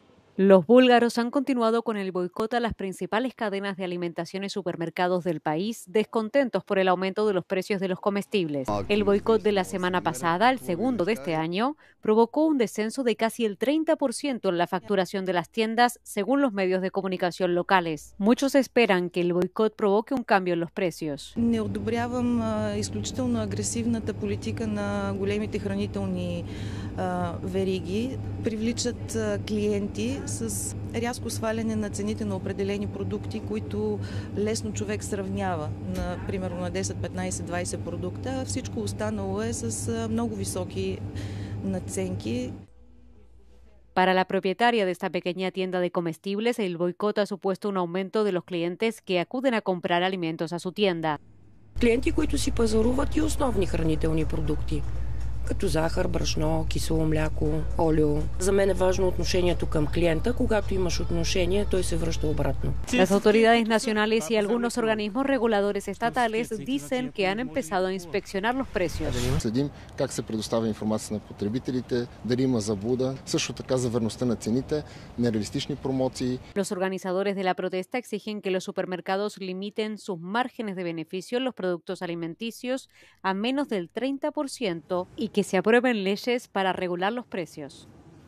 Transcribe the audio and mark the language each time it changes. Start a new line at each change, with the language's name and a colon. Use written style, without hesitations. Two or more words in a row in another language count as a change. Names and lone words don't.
Spanish: Los búlgaros han continuado con el boicot a las principales cadenas de alimentación y supermercados del país, descontentos por el aumento de los precios de los comestibles. El boicot de la semana pasada, el segundo de este año, provocó un descenso de casi el 30% en la facturación de las tiendas, según los medios de comunicación locales. Muchos esperan que el boicot provoque un cambio en los precios.
Bulgarian: Не одобрявам изключително агресивната политика на големите хранителни вериги. Привличат клиенти с рязко сваляне на цените на определени продукти, които лесно човек сравнява, примерно на 10, 15, 20 продукта. Всичко останало е с много високи надценки.
Spanish: Para la propietaria de esta pequeña tienda de comestibles, el boicot ha supuesto un aumento de los clientes que acuden a comprar alimentos a su tienda.
Bulgarian: Клиенти, които си пазаруват и основни хранителни продукти, като захар, брашно, кисело мляко, олио. За мен е важно отношението към клиента. Когато имаш отношение, той се връща обратно.
Spanish: Las autoridades nacionales y algunos organismos reguladores estatales dicen que han empezado a inspeccionar los precios.
Bulgarian: Следим как се предоставя информация на потребителите, дали има заблуда, също така за верността на цените, нереалистични промоции.
Spanish: Los organizadores de la protesta exigen que los supermercados limiten sus márgenes de beneficio en los productos alimenticios a menos del 30% y que se aprueben leyes para regular los precios.